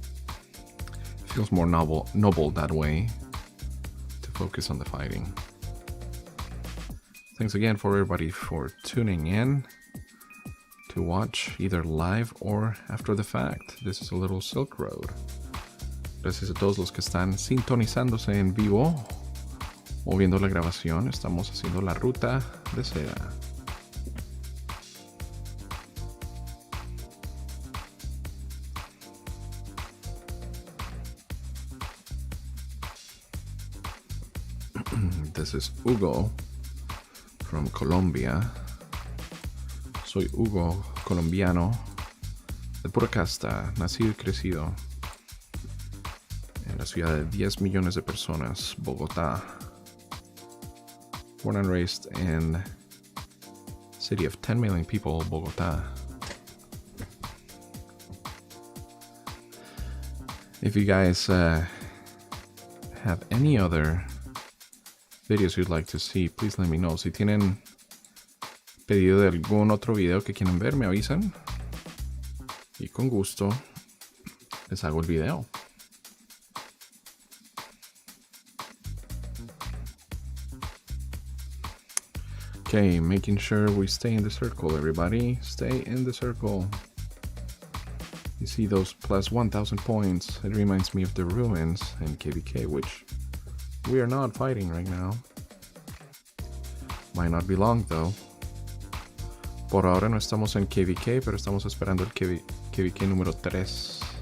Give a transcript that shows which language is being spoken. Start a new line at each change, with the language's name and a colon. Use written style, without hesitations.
English: It feels more noble that way, to focus on the fighting. Thanks again for everybody for tuning in to watch either live or after the fact. This is a little Silk Road.
Spanish: Gracias a todos los que están sintonizándose en vivo o viendo la grabación. Estamos haciendo la ruta de Seda.
English: This is Hugo from Colombia.
Spanish: Soy Hugo, colombiano, de pura casta, nacido y crecido en la ciudad de 10 millones de personas, Bogotá.
English: Born and raised in city of 10 million people, Bogotá. If you guys have any other videos you'd like to see, please let me know.
Spanish: Si tienen pedido de algún otro video que quieren ver, me avisan y con gusto les hago el video.
English: Okay, making sure we stay in the circle, everybody. Stay in the circle. You see those plus 1,000 points? It reminds me of the ruins in KVK, which we are not fighting right now. Might not be long though.
Spanish: Por ahora no estamos en KVK, pero estamos esperando el KVK número 3.